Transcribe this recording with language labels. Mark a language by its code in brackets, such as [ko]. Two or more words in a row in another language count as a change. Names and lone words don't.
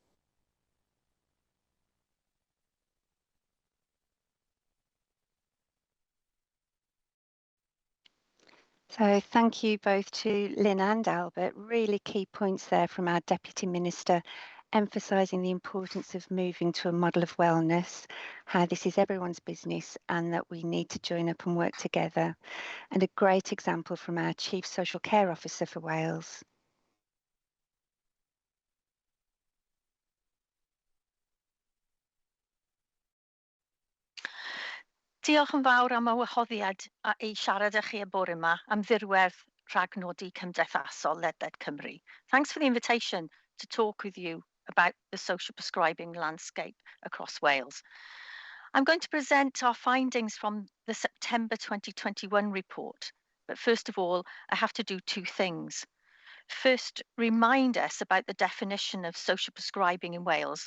[en] So thank you both to Lynn and Albert. Really key points there from our Deputy Minister, emphasising the importance of moving to a model of wellness, how this is everyone's business and that we need to join up and work together. And a great example from our Chief Social Care Officer for Wales. [cy] Diolch yn fawr am y wahoddiad i siarad â chi y bore yma am ddirwedd rhag nodi cymdeithasol ledled Cymru. [en] Thanks for the invitation to talk with you about the social prescribing landscape across Wales. I'm going to present our findings from the September 2021 report. But first of all, I have to do 2 things. First, remind us about the definition of social prescribing in Wales.